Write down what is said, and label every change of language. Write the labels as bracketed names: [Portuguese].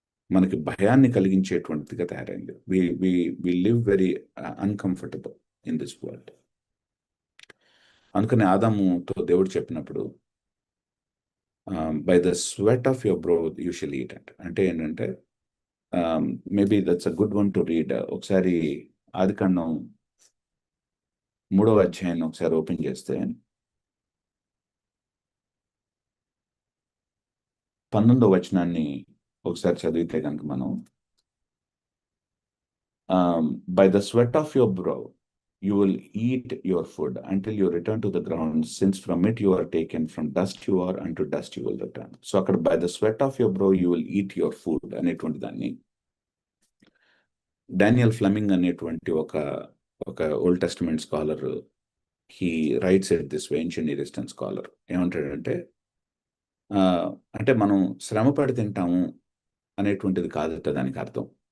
[Telugu] మనకి భయాన్ని కలిగించేటువంటిదిగా తయారైంది. [English] We live very uncomfortable in this world. [Telugu] అందుకని ఆదాముతో దేవుడు చెప్పినప్పుడు [English] by the sweat of your brow you shall eat [Telugu] అంటే ఏంటంటే [English] Maybe that's a good one to read. [Telugu] ఒకసారి ఆదికాండం 3వ అధ్యాయాన్ని ఒకసారి ఓపెన్ చేస్తే 19వ వచనాన్ని ఒకసారి చదివితే కనుక మనం [English] By the sweat of your brow you will eat your food until you return to the ground, since from it you are taken, from dust you are, unto dust you will return. [Telugu] So అక్కడ [English] by the sweat of your brow you will eat your food [Telugu] అనేటువంటి దాన్ని Daniel Fleming అనేటువంటి ఒక old testament scholar [English] he writes at this way, ancient Near Eastern scholar [Telugu] ఏమంటాడంటే అంటే మనం శ్రమ పడి తింటాము అనేటువంటిది కాదట దానికి అర్థం.